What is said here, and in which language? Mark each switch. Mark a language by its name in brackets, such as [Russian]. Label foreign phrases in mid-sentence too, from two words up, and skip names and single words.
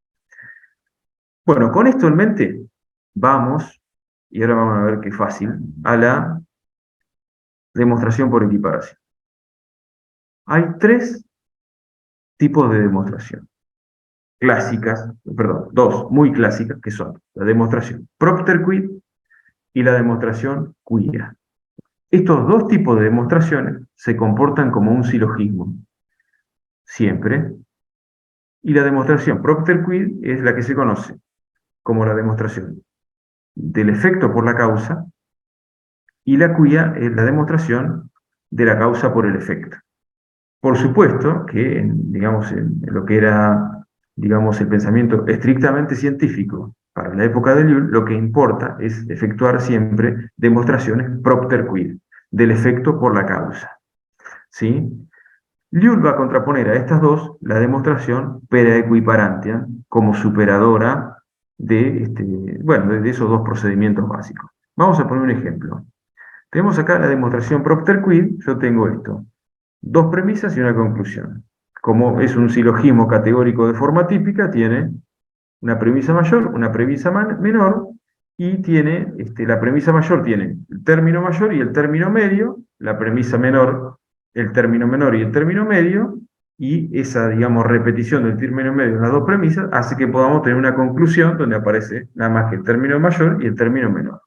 [Spanish] Bueno, con esto en mente, vamos, y ahora vamos a ver qué fácil, a la demostración por equiparación. Hay tres tipos de demostración clásicas, perdón, dos muy clásicas, que son la demostración [Latin] propter quid [Spanish] y la demostración quia. Estos dos tipos de demostraciones se comportan como un silogismo, siempre, y la demostración [Latin] propter quid [Spanish] es la que se conoce como la demostración del efecto por la causa, y la quia es la demostración de la causa por el efecto. Por supuesto que, digamos, en lo que era, digamos, el pensamiento estrictamente científico para la época de Llull, lo que importa es efectuar siempre demostraciones [Latin] propter quid, [Spanish] del efecto por la causa. ¿Sí? Llull va a contraponer a estas dos la demostración [Latin] pera equiparantia [Spanish] como superadora de esos dos procedimientos básicos. Vamos a poner un ejemplo. Tenemos acá la demostración [Latin] propter quid, [Spanish] yo tengo esto. Dos premisas y una conclusión. Como es un silogismo categórico de forma típica, tiene una premisa mayor, una premisa menor, y tiene, la premisa mayor tiene el término mayor y el término medio, la premisa menor, el término menor y el término medio, y esa, digamos, repetición del término medio en las dos premisas hace que podamos tener una conclusión donde aparece nada más que el término mayor y el término menor.